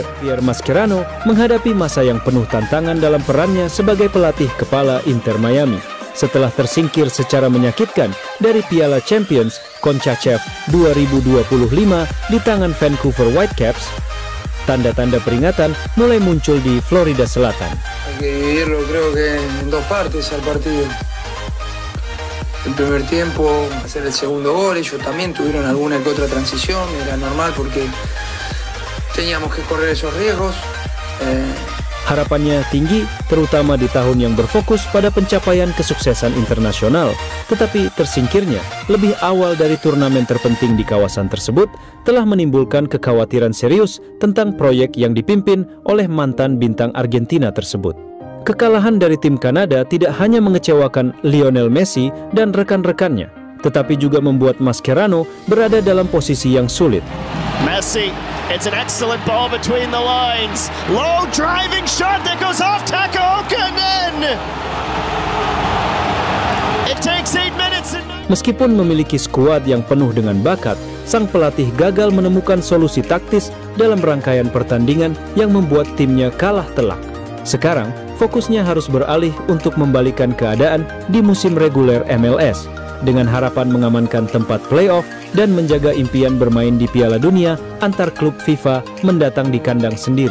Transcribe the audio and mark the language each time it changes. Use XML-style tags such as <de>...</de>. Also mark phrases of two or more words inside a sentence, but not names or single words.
<id>Javier Mascherano menghadapi masa yang penuh tantangan dalam perannya sebagai pelatih kepala Inter Miami setelah tersingkir secara menyakitkan dari Piala Champions CONCACAF 2025 di tangan Vancouver Whitecaps. Tanda-tanda peringatan mulai muncul di Florida Selatan.</id> <es>Hay que dividirlo, creo que en 2 partes al partido. El primer tiempo, hacer el segundo gol, ellos también tuvieron alguna que otra transición, era normal porque teníamos que correr esos riesgos.</es> <id>Harapannya tinggi, terutama di tahun yang berfokus pada pencapaian kesuksesan internasional. Tetapi tersingkirnya lebih awal dari turnamen terpenting di kawasan tersebut telah menimbulkan kekhawatiran serius tentang proyek yang dipimpin oleh mantan bintang Argentina tersebut. Kekalahan dari tim Kanada tidak hanya mengecewakan Lionel Messi dan rekan-rekannya, tetapi juga membuat Mascherano berada dalam posisi yang sulit.</id> <en>Messi, it's an excellent ball between the lines. Low driving shot that goes off Takaokanen. It takes 8 minutes.</en> <id>Meskipun memiliki skuad yang penuh dengan bakat, sang pelatih gagal menemukan solusi taktis dalam rangkaian pertandingan yang membuat timnya kalah telak. Sekarang, fokusnya harus beralih untuk membalikan keadaan di musim reguler MLS, dengan harapan mengamankan tempat playoff dan menjaga impian bermain di Piala Dunia antar klub FIFA mendatang di kandang sendiri.</id>